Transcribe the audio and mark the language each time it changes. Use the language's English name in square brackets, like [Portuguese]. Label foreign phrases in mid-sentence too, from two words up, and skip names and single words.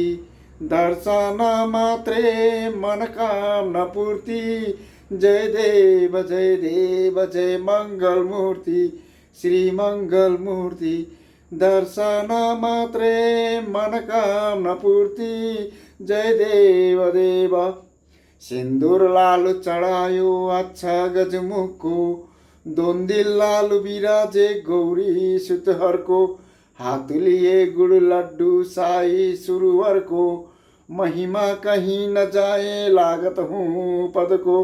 [Marathi] दर्शन मात्रे मनकामना पूर्ती. जय देव जय मंगल मूर्ती, श्री मंगल मूर्ती. दर्शन मात्रे मनकामना पूर्ती. [Hindi] जय देव सिंदूर लाल चढायो अच्छा गजमुखको, दोन दिल लाल विराजे गौरी सुतहरको, हाथ लिए गुड़ लड्डू साई सुरवर को, महिमा कहीं न जाए लागत हूँ पद को.